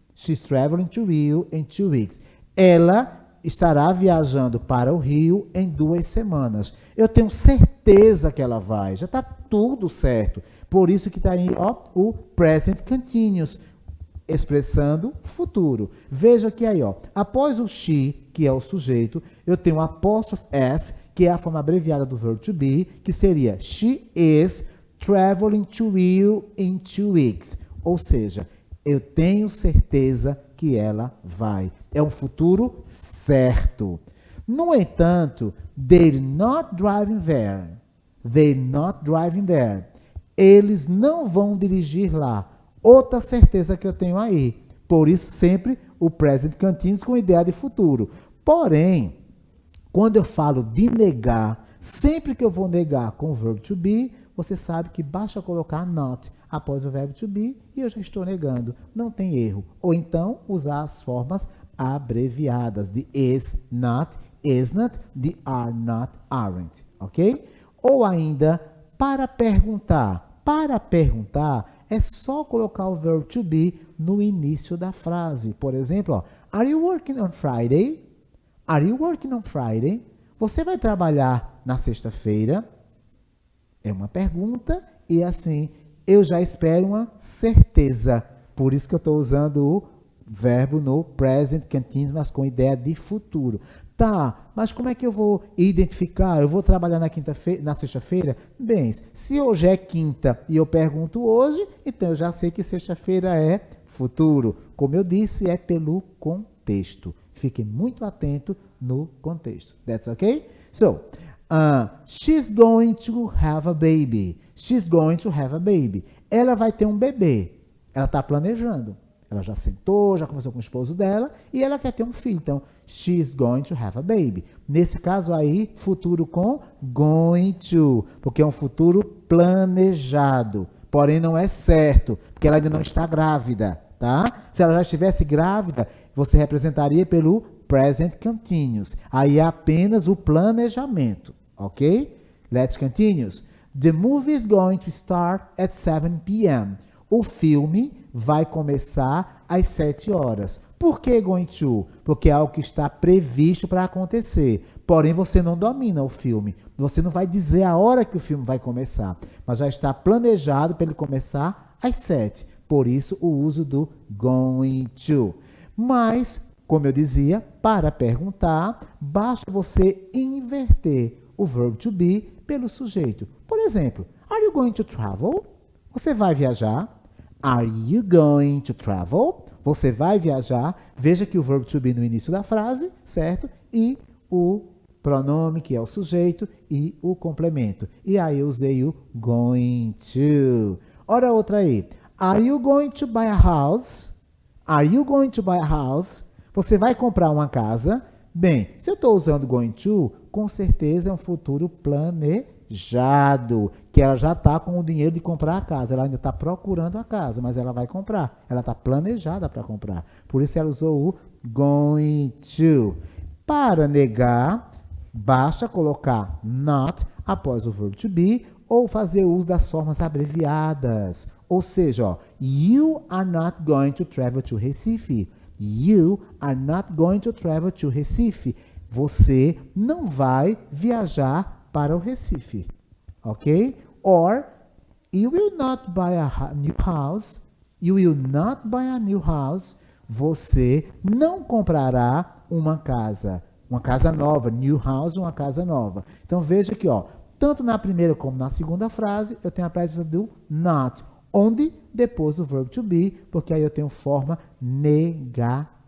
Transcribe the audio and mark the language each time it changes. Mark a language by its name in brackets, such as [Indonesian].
[English] She's traveling to Rio in 2 weeks. [Portuguese] Ela estará viajando para o Rio em 2 semanas. Eu tenho certeza que ela vai. Já está tudo certo. Por isso que está aí, ó, o present continuous, expressando futuro. Veja que aí, ó, após o she, que é o sujeito, eu tenho o apóstrofe s, que é a forma abreviada do verbo to be, que seria [English] she is traveling to Rio in 2 weeks. [Portuguese] Ou seja, eu tenho certeza que ela vai. É um futuro certo. No entanto, [English] they're not driving there. They're not driving there. [Portuguese] Eles não vão dirigir lá. Outra certeza que eu tenho aí. Por isso, sempre o present continuous com ideia de futuro. Porém, quando eu falo de negar, sempre que eu vou negar com o verbo to be, você sabe que basta colocar not após o verbo to be e eu já estou negando. Não tem erro. Ou então, usar as formas abreviadas de is not, de are not, aren't. Ok? Ou ainda, para perguntar. Para perguntar, é só colocar o verbo to be no início da frase. Por exemplo, ó, [English] are you working on Friday? Are you working on Friday? [Portuguese] Você vai trabalhar na sexta-feira? É uma pergunta e assim, eu já espero uma certeza. Por isso que eu estou usando o verbo no present continuous, mas com ideia de futuro. Tá, mas como é que eu vou identificar? Eu vou trabalhar na sexta-feira? Bem, se hoje é quinta e eu pergunto hoje, então eu já sei que sexta-feira é futuro. Como eu disse, é pelo contexto. Fique muito atento no contexto. [English] That's okay? So, she's going to have a baby. She's going to have a baby. [Portuguese] Ela vai ter um bebê. Ela está planejando. Ela já sentou, já conversou com o esposo dela e ela quer ter um filho. Então, [English] she's going to have a baby. [Portuguese] Nesse caso aí, futuro com going to, porque é um futuro planejado. Porém, não é certo, porque ela ainda não está grávida, tá? Se ela já estivesse grávida, você representaria pelo present continuous. Aí é apenas o planejamento, ok? [English] Let's continue. The movie is going to start at 7 p.m. [Portuguese] O filme vai começar às 7 horas. Por que going to? Porque é algo que está previsto para acontecer. Porém, você não domina o filme. Você não vai dizer a hora que o filme vai começar. Mas já está planejado para ele começar às 7. Por isso, o uso do going to. Mas, como eu dizia, para perguntar, basta você inverter o verbo to be pelo sujeito. Por exemplo, [English] are you going to travel? [Portuguese] Você vai viajar? [English] Are you going to travel? [Portuguese] Você vai viajar? Veja que o verbo to be no início da frase, certo? E o pronome, que é o sujeito, e o complemento. E aí eu usei o going to. Ora outra aí. [English] Are you going to buy a house? Are you going to buy a house? [Portuguese] Você vai comprar uma casa? Bem, se eu estou usando going to, com certeza é um futuro planejado, que ela já está com o dinheiro de comprar a casa. Ela ainda está procurando a casa, mas ela vai comprar. Ela está planejada para comprar. Por isso ela usou o going to. Para negar, basta colocar not após o verbo to be ou fazer uso das formas abreviadas. Ou seja, ó, [English] you are not going to travel to Recife. You are not going to travel to Recife. [Portuguese] Você não vai viajar para o Recife. Ok? [English] Or, you will not buy a new house. You will not buy a new house. [Portuguese] Você não comprará uma casa nova. New house, uma casa nova. Então, veja aqui, ó, tanto na primeira como na segunda frase, eu tenho a presença do not. Onde? Depois do verbo to be, porque aí eu tenho forma negativa.